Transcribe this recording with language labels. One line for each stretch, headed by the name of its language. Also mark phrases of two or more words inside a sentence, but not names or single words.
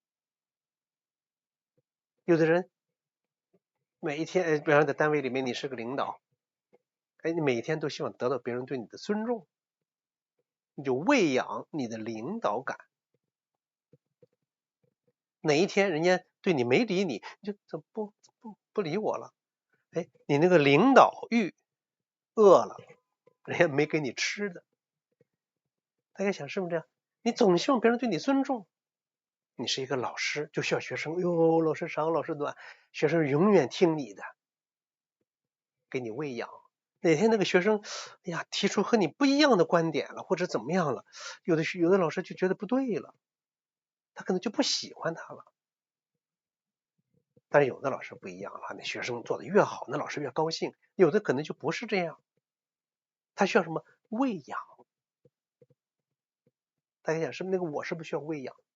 Chinese: 有的人每一天，比方在单位裡面你是個領導，你每一天都希望得到別人對你的尊重，你就餵養你的領導感。哪一天人家對你沒理你，你就怎麼不理我了？你那個領導欲餓了，人家沒給你吃的。大家想是不是這樣？你總希望別人對你尊重。你是一個老師，就需要學生老師長老師短，學生永遠聽你的，給你餵養。哪天那個學生提出和你不一樣的觀點了，或者怎麼樣了，有的老師就覺得不對了，他可能就不喜歡他了。但是有的老師不一樣了，那学生做得越好，那老師越高興。有的可能就不是這樣，他需要什麼？餵養。大家想是不是那個我是不是需要餵養？